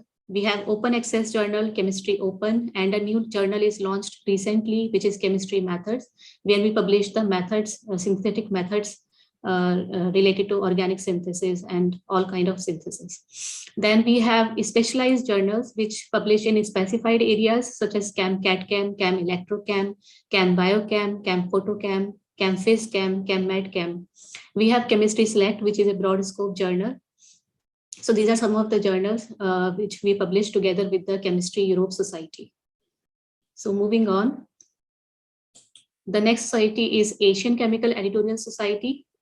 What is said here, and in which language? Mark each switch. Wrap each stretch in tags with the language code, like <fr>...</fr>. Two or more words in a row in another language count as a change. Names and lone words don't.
<en>We have Open Access Journal, Chemistry Open, and a new journal is launched recently, which is Chemistry Methods, where we publish the methods, synthetic methods related to organic synthesis and all kind of synthesis. Then we have specialized journals which publish in specified areas such as Chem CAD-Chem, Chem Electrochem, Chem Biochem, Chem Photochem, Chem Phys-Chem, Chem Med-Chem. We have Chemistry Select, which is a broad scope journal. So these are some of the journals which we publish together with the Chemistry Europe Society. So moving on. The next society is Asian Chemical Editorial Society.</en>